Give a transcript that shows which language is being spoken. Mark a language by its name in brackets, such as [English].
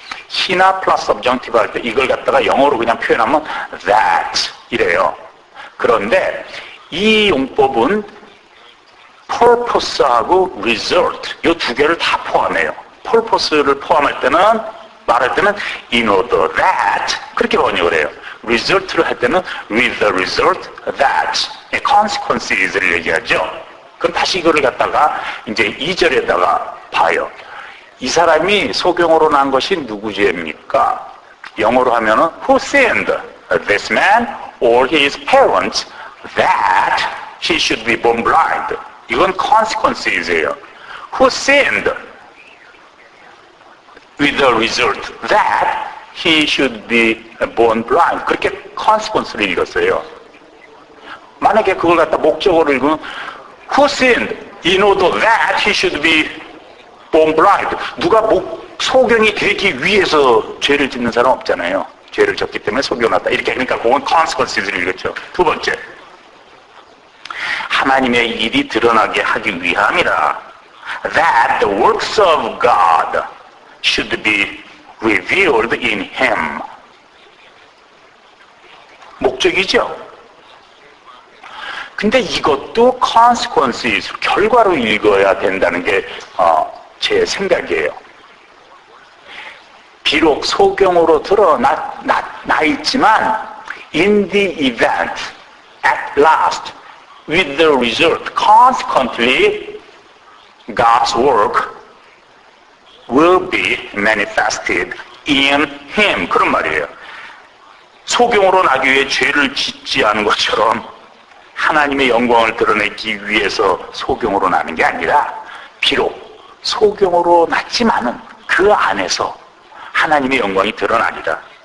[Korean] he나 플러스 subjunctive 할 때 이걸 갖다가 영어로 그냥 표현하면 that 이래요. 그런데 이 용법은 purpose하고 result 이 두 개를 다 포함해요. purpose를 포함할 때는 말할 때는 [English] in order that [Korean] 그렇게 번역을 해요. result를 할 때는 [English] with the result that [Korean] consequences를 얘기하죠. 그럼 다시 이거를 갖다가 이제 2절에다가 봐요. 이 사람이 소경으로 난 것이 누구 죄입니까? 영어로 하면은 [English] who sinned? This man or his parents that he should be born blind. [Korean] 이건 consequences예요. [English] Who sinned with the result that he should be born blind. [Korean] 그렇게 consequence를 읽었어요. 만약에 그걸 갖다 목적어로 읽으면 [English] who sinned in order that he should be born blind. [Korean] 누가 소경이 되기 위해서 죄를 짓는 사람 없잖아요. 죄를 졌기 때문에 소경났다. 이렇게 하니까 그건 consequences를 읽었죠. 두 번째. 하나님의 일이 드러나게 하기 위함이라. [English] That the works of God should be revealed in him. [Korean] 목적이죠. 근데 이것도 consequences, 결과로 읽어야 된다는 게 제 생각이에요. 비록 소경으로 드러나 있지만 [English] in the event, at last, with the result, consequently, God's work will be manifested in him. [Korean] 그런 말이에요. 소경으로 나기 위해 죄를 짓지 않은 것처럼 하나님의 영광을 드러내기 위해서 소경으로 나는 게 아니라 비록 소경으로 났지만은 그 안에서 하나님의 영광이 드러나리라.